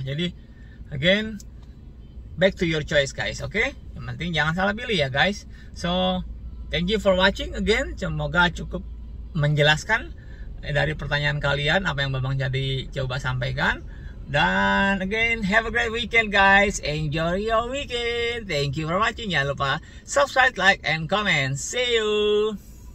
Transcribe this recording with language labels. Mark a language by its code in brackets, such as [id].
[en] Jadi again, back to your choice guys, oke? [id] Yang penting jangan salah pilih ya guys. [en] So thank you for watching again. [id] Semoga cukup menjelaskan dari pertanyaan kalian apa yang Babang jadi coba sampaikan. [en] Dan again, have a great weekend guys. Enjoy your weekend. Thank you for watching. [id] Jangan lupa [en] subscribe, like, and comment. See you.